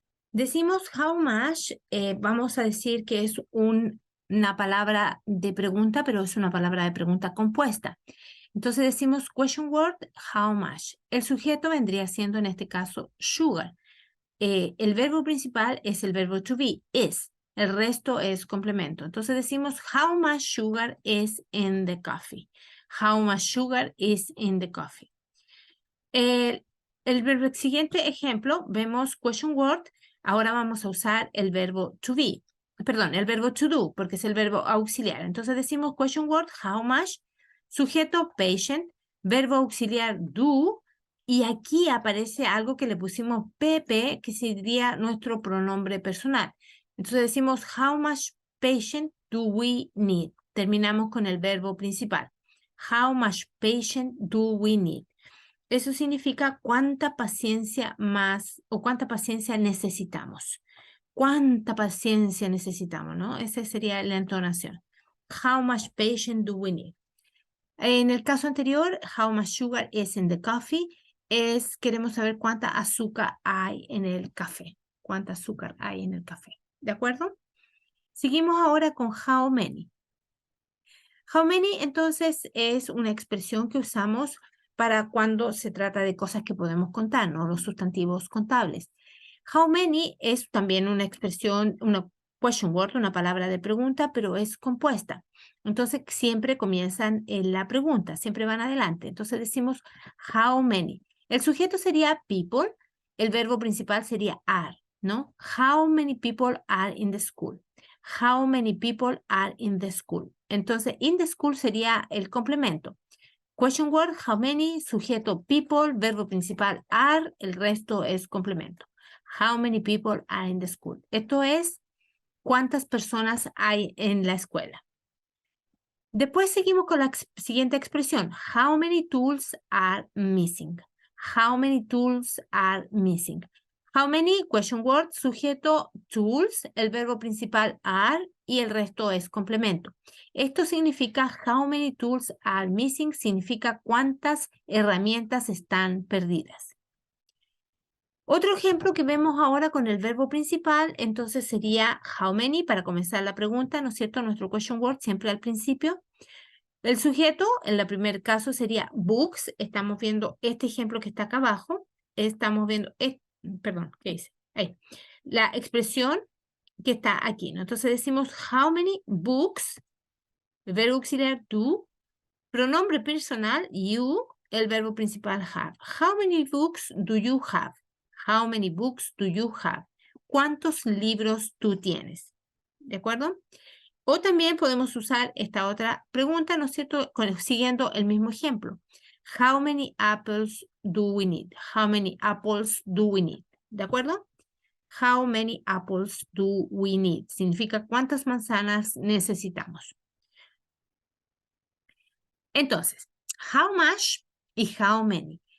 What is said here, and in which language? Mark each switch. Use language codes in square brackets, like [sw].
[es] Decimos [en] how much, [es] vamos a decir que es una palabra de pregunta, pero es una palabra de pregunta compuesta. Entonces decimos [en] question word, how much. [es] El sujeto vendría siendo en este caso sugar. El verbo principal es el verbo [en] to be, is. [es] El resto es complemento. Entonces decimos [en] how much sugar is in the coffee. How much sugar is in the coffee. [es] El, el siguiente ejemplo, vemos [en] question word. [es] Ahora vamos a usar el verbo [en] to be. [es] Perdón, el verbo [en] to do, [es] porque es el verbo auxiliar. Entonces decimos [en] question word, how much, [es] sujeto patient, verbo auxiliar do, y aquí aparece algo que le pusimos PP, que sería nuestro pronombre personal. Entonces decimos [en] how much patient do we need. [es] Terminamos con el verbo principal. [en] How much patient do we need? [es] Eso significa cuánta paciencia más o cuánta paciencia necesitamos. ¿Cuánta paciencia necesitamos, no? Esa sería la entonación. [en] How much patience do we need? [es] En el caso anterior, [en] how much sugar is in the coffee, [es] queremos saber cuánta azúcar hay en el café. Cuánta azúcar hay en el café. ¿De acuerdo? Seguimos ahora con [en] how many. How many, [es] entonces, es una expresión que usamos para cuando se trata de cosas que podemos contar, ¿no? Los sustantivos contables. [en] How many [es] es también una expresión, una [en] question word, [es] una palabra de pregunta, pero es compuesta. Entonces, siempre comienzan en la pregunta, siempre van adelante. Entonces, decimos [en] how many. [es] El sujeto sería people, el verbo principal sería are, ¿no? [en] How many people are in the school? How many people are in the school? [es] Entonces, [en] in the school [es] sería el complemento. [en] Question word, how many, [es] sujeto people, verbo principal are, el resto es complemento. [en] How many people are in the school? [es] Esto es cuántas personas hay en la escuela. Después seguimos con la siguiente expresión. [en] How many tools are missing? How many tools are missing? How many, question word, [es] sujeto tools, el verbo principal are y el resto es complemento. Esto significa [en] how many tools are missing, [es] significa cuántas herramientas están perdidas. Otro ejemplo que vemos ahora con el verbo principal, entonces sería [en] how many [es] para comenzar la pregunta, ¿no es cierto? Nuestro [en] question word [es] siempre al principio. El sujeto, en el primer caso, sería books. Estamos viendo este ejemplo que está acá abajo. Estamos viendo, perdón, ¿qué dice? Ahí. La expresión que está aquí, ¿no? Entonces decimos [en] how many books, [es] el verbo auxiliar do, pronombre personal you, el verbo principal have. [en] How many books do you have? How many books do you have? [es] ¿Cuántos libros tú tienes? ¿De acuerdo? O también podemos usar esta otra pregunta, ¿no es cierto? Siguiendo el mismo ejemplo. [en] How many apples do we need? How many apples do we need? [es] ¿De acuerdo? [en] How many apples do we need? [es] Significa cuántas manzanas necesitamos. Entonces, [en] how much [es] y [en] how many.